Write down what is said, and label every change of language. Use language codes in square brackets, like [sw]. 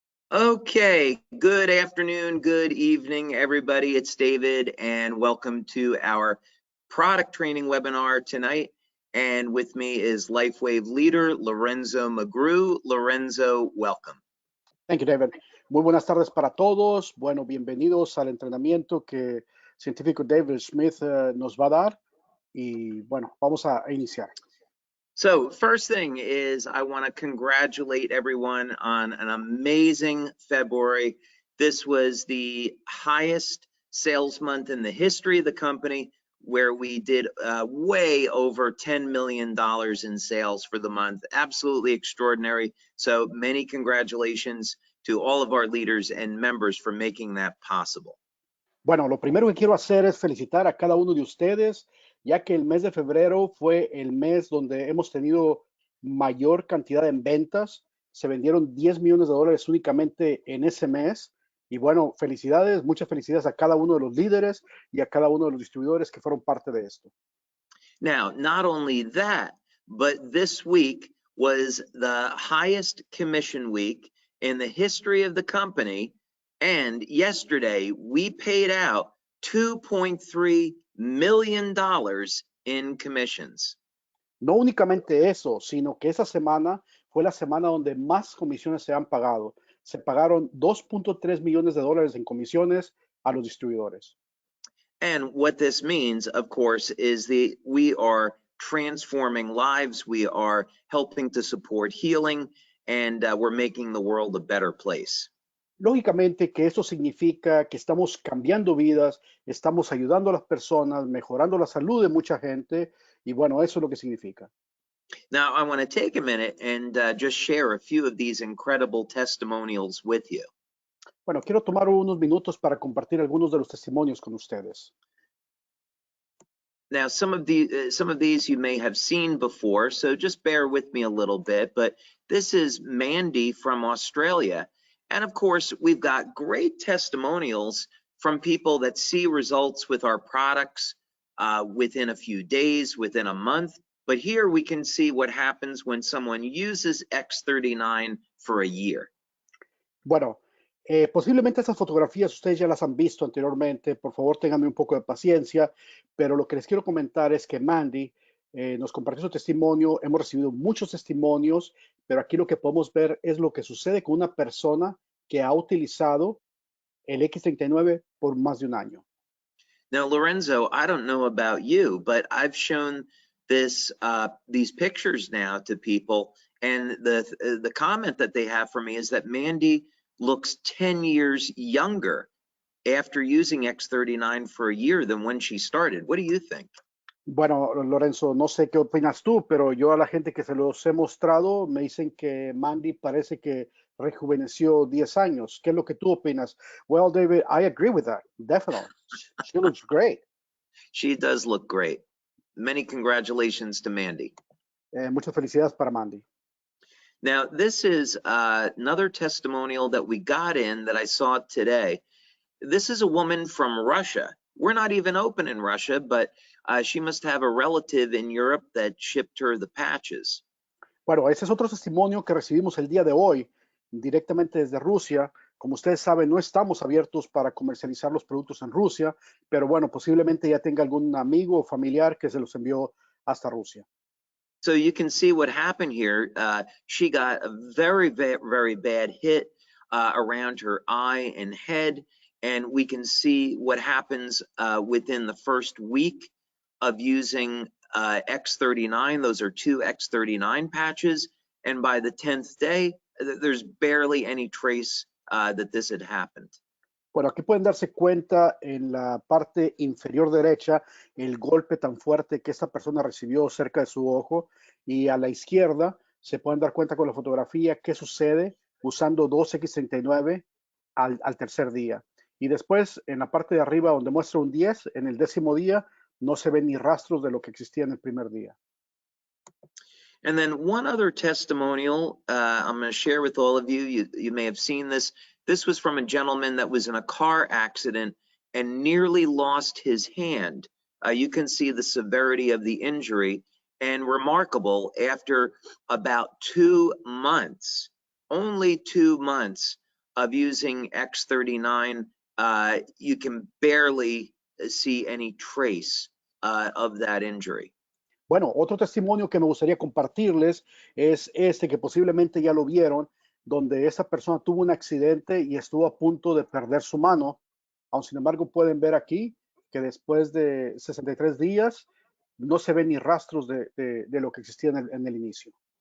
[en] Okay, good afternoon, good evening, everybody. It's David, and welcome to our product training webinar tonight. And with me is LifeWave leader Lorenzo Magru. Lorenzo, welcome. Thank you, David. [es] Muy buenas tardes para todos. Bueno, bienvenidos al entrenamiento que científico David Schemidt nos va a dar. Y bueno, vamos a iniciar. [en] So first thing is I want to congratulate everyone on an amazing February. This was the highest sales month in the history of the company, where we did way over $10 million in sales for the month. Absolutely extraordinary. So many congratulations to all of our leaders and members for making that possible. [es] Bueno, lo primero que quiero hacer es felicitar a cada uno de ustedes, ya que el mes de febrero fue el mes donde hemos tenido mayor cantidad en ventas. Se vendieron 10 millones de dólares únicamente en ese mes. Y bueno, felicidades, muchas felicidades a cada uno de los líderes y a cada uno de los distribuidores que fueron parte de esto. [en] Now, not only that, but this week was the highest commission week in the history of the company. And yesterday we paid out $2.3 million in commissions. [es] No únicamente eso, sino que esa semana fue la semana donde más comisiones se han pagado. Se pagaron 2.3 millones de dólares en comisiones a los distribuidores. [en] And what this means, of course, is that we are transforming lives. We are helping to support healing, and we're making the world a better place. [es] Lógicamente que eso significa que estamos cambiando vidas, estamos ayudando a las personas, mejorando la salud de mucha gente, y bueno, eso es lo que significa. [en] Now, I want to take a minute and just share a few of these incredible testimonials with you. [es] Bueno, quiero tomar unos minutos para compartir algunos de los testimonios con ustedes. [en] Now, some of these you may have seen before, so just bear with me a little bit. But this is Mandy from Australia. And of course, we've got great testimonials from people that see results with our products within a few days, within a month. But here we can see what happens when someone uses X39 for a year. [es] Bueno, posiblemente estas fotografías ustedes ya las han visto anteriormente. Por favor, ténganme un poco de paciencia. Pero lo que les quiero comentar es que Mandy nos compartió su testimonio. Hemos recibido muchos testimonios, pero aquí lo que podemos ver es lo que sucede con una persona que ha utilizado el X39 por más de un año. [en] Now, Lorenzo, I don't know about you, but I've shown these pictures now to people, and the comment that they have for me is that Mandy looks 10 years younger after using X39 for a year than when she started. What do you think? [es] Bueno, Lorenzo, no sé qué opinas tú, pero yo a la gente que se los he mostrado me dicen que Mandy parece que rejuveneció 10 años. ¿Qué es lo que tú opinas? [en] Well, David, I agree with that. Definitely. She looks great. She does look great. Many congratulations to Mandy. [es] Muchas felicidades para Mandy. [en] Now, this is another testimonial that we got in that I saw today. This is a woman from Russia. We're not even open in Russia, but she must have a relative in Europe that shipped her the patches. [es] Bueno, ese es otro testimonio que recibimos el día de hoy directamente desde Rusia. Como ustedes saben, no estamos abiertos para comercializar los productos en Rusia, pero bueno, posiblemente ya tenga algún amigo o familiar que se los envió hasta Rusia. [en] So you can see what happened here. She got a very, very bad hit around her eye and head, and we can see what happens within the first week of using X39. Those are 2 X39 patches, and by the 10th day, there's barely any trace that this had happened. [es] Bueno, aquí pueden darse cuenta en la parte inferior derecha el golpe tan fuerte que esta persona recibió cerca de su ojo, y a la izquierda se pueden dar cuenta con la fotografía qué sucede usando 2X39 al tercer día. Y después en la parte de arriba donde muestra un 10, en el 10º día no se ven ni rastros de lo que existía en el primer día. [en] And then one other testimonial I'm going to share with all of you. You may have seen this. This was from a gentleman that was in a car accident and nearly lost his hand. You can see the severity of the injury, and remarkable, after about 2 months, only 2 months of using X39, you can barely see any trace of that injury. [es] Bueno, otro testimonio que me gustaría compartirles es este que posiblemente ya lo vieron, donde esa persona tuvo un accidente y estuvo a punto de perder su mano. Aun sin embargo, pueden ver aquí que después de 63 días no se ven ni rastros de lo que existía en el inicio.